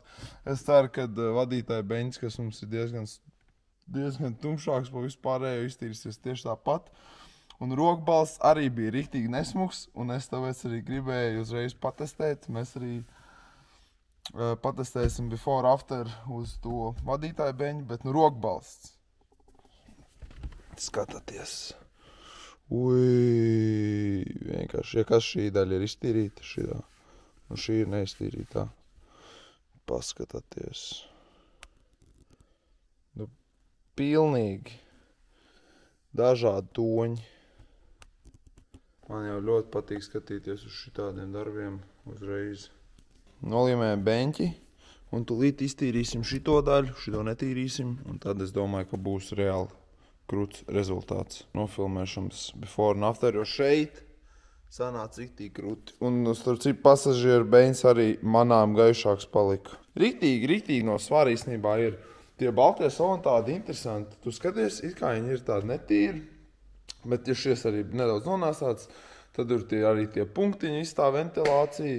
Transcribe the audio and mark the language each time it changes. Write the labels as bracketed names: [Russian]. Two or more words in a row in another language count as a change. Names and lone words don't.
[Latvian] Es ceru, ka vadītāja beņķis, kas mums ir diezgan tumšāks pa vispārējo, iztīrīsies tieši tāpat. Un rokbalsts arī bija riktīgi nesmuks, un es tāpēc arī gribēju uzreiz patestēt. Mēs arī patestēsim [English] before after [Latvian] uz to vadītāju beņu, bet rokbalsts. Skatāties. Ui, vienkārši, ja kas šī daļa ir iztīrīta, šī ir neiztīrītā. Paskatāties. Pilnīgi dažādi toņi. Man jau ļoti patīk skatīties uz šitādiem darbiem uzreiz. Nolīmējam beņķi un tūlīt iztīrīsim šito daļu, šito netīrīsim, un tad es domāju, ka būs reāli krūts rezultāts. Nofilmēšams [English] before and after, [Latvian] jo šeit sanāca riktīgi krūti. Un starp citu pasažieru beņķis arī manām gaišāks palika. Riktīgi no svara īstenībā ir. Tie baltie saloni tādi interesanti. Tu skaties, it kā viņi ir tādi netīri, bet ja šies arī nedaudz nonāsāts, tad ir arī tie punktiņi, tā ventilācija.